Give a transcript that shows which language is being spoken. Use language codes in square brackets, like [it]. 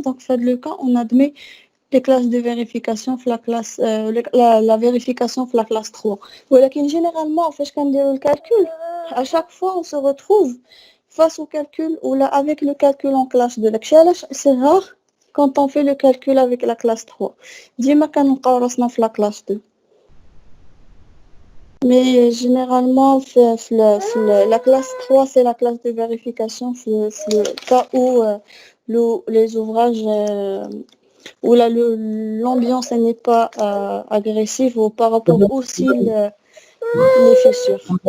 [fr] Donc, faites le cas, on admet les classes de vérification la vérification la classe 3. ولكن généralement, [ar] فاش كنديروا [fr] le calcul, à chaque fois on se retrouve face au calcul ou là avec le calcul en classe 2. C'est rare quand on fait le calcul avec la classe 3. [ar] ديما كنلقاو راسنا في [fr] la classe 2. Mais généralement, la classe 3, c'est la classe de vérification, c'est le cas où les ouvrages, où l'ambiance n'est pas agressive ou par rapport aussi les fissures.